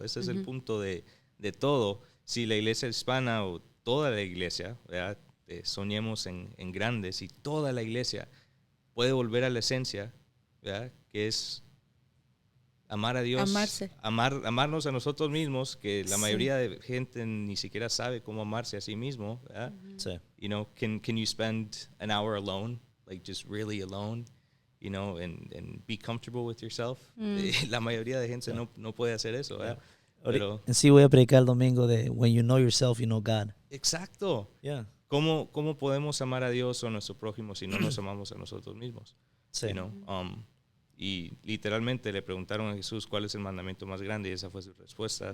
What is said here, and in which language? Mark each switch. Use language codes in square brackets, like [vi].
[es] Ese es el punto de todo. Si la iglesia hispana o toda la iglesia, ¿verdad? Soñemos en grandes y toda la iglesia puede volver a la esencia, ¿verdad? Que es amar a Dios, Amarse. Amarnos a nosotros mismos, que la mayoría de gente ni siquiera sabe cómo amarse a sí mismo, ¿verdad? Sí. [en] You know, can you spend an hour alone, like just really alone, you know, and be comfortable with yourself? [es] La mayoría de gente no puede hacer eso, ¿verdad? Pero, en sí voy a predicar el domingo de [en] When you know yourself, you know God. [es] Exacto. [en] Yeah. [es] ¿Cómo podemos amar a Dios o a nuestro prójimo si no nos amamos a nosotros mismos? Sí. [en] You know, [es] y literalmente le preguntaron a Jesús cuál es el mandamiento más grande y esa fue su respuesta.